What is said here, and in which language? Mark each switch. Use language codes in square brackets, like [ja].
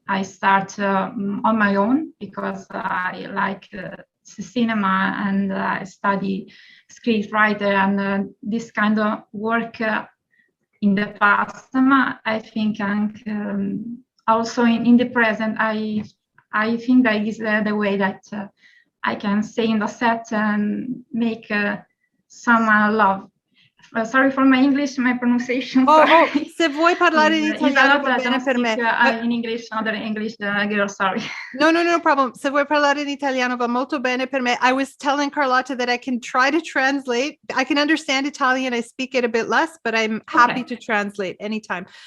[en] I start on my own because I like cinema and I study script writer and this kind of work in the past. I think also in the present, I think that is the way that I can stay in the set and make someone love. Sorry for my English, my pronunciation. [it] Se vuoi parlare in italiano va bene per me. [en] In English, other English girl, sorry. No problem. [it] Se vuoi parlare in italiano va molto bene per me. [en] I was telling Carlotta that I can try to translate. I can understand Italian. I speak it a bit less, but I'm happy to translate anytime.